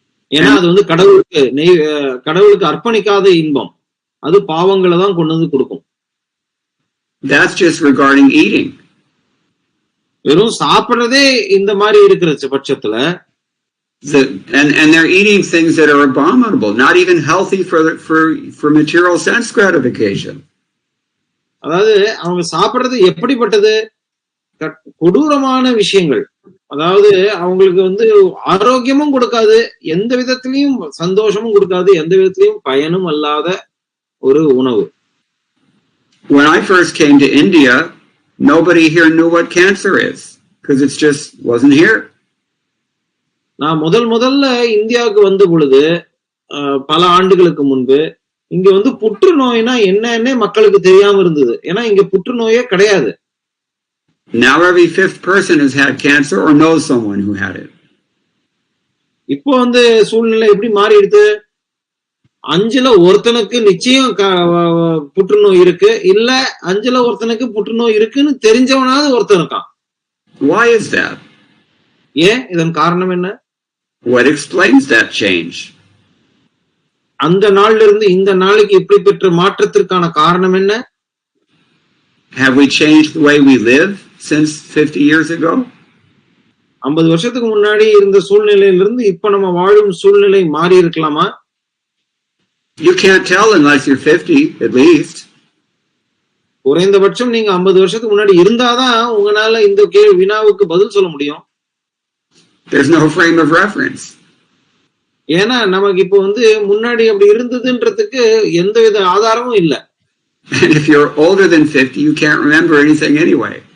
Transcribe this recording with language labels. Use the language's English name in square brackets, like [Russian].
[Tamil] ஏன்னா அது வந்து கடவுளுக்கு அர்ப்பணிக்காத இன்பம், அது பாவங்களை தான் கொண்டு வந்து கொடுக்கும். [English] That's just regarding eating. [Tamil] வெறும் சாப்பிடுறதே இந்த மாதிரி இருக்கிற பட்சத்துல, [English] and they're eating things that are abominable, not even healthy for material sense gratification. [Tamil] அதாவது அவங்க சாப்பிடுறது எப்படிப்பட்டது? கொடூரமான விஷயங்கள். அதாவது அவங்களுக்கு வந்து ஆரோக்கியமும் கொடுக்காது, எந்த விதத்திலையும் சந்தோஷமும் கொடுக்காது, எந்த விதத்திலையும் பயனும் அல்லாத ஒரு உணவு. [English] When I first came to India, nobody here knew what cancer is because it just wasn't here. [Tamil] நான் முதல்ல இந்தியாவுக்கு வந்த பொழுது பல ஆண்டுகளுக்கு முன்பு இங்க வந்து புற்றுநோய்னா என்னன்னே மக்களுக்கு தெரியாம இருந்தது. ஏன்னா இங்க புற்றுநோயே கிடையாது. [English] Now every fifth person has had cancer or knows someone who had it. [Tamil] இப்போ வந்து சூழ்நிலை எப்படி மாறிடுது? 5ல ஒருத்தனுக்கு நிச்சயம் புற்றுநோய் இருக்கு, இல்ல 5ல ஒருத்தனுக்கு புற்றுநோய் இருக்குன்னு தெரிஞ்சவனாவது ஒருத்தன் இருக்கான். [English] Why is that? [Tamil] ஏன்? இதன் காரணம் என்ன? [English] What explains that change? [Tamil] அந்த நாள்ல இருந்து இந்த நாளைக்கு இப்படி பெற்ற மாற்றத்திற்கான காரணம் என்ன? [English] Have we changed the way we live since 50 years ago? [Tamil] 50 வருஷத்துக்கு முன்னாடி இருந்த சூழ்நிலையிலிருந்து இப்ப நம்ம வாழும் சூழ்நிலை மாறி இருக்கலாமா? [English] You can't tell unless you're 50 at least. [Tamil] குறைந்தபட்சம் நீங்க 50 வருஷத்துக்கு முன்னாடி இருந்தாதான் உங்களால இந்த வினாவுக்கு பதில் சொல்ல முடியும். [English] There's no frame of reference. [Tamil] ஏன்னா நமக்கு இப்போ வந்து முன்னாடி அப்படி இருந்ததுன்றதுக்கு எந்தவித ஆதாரமும் இல்ல. [English] And if you're older than 50, you can't remember anything anyway.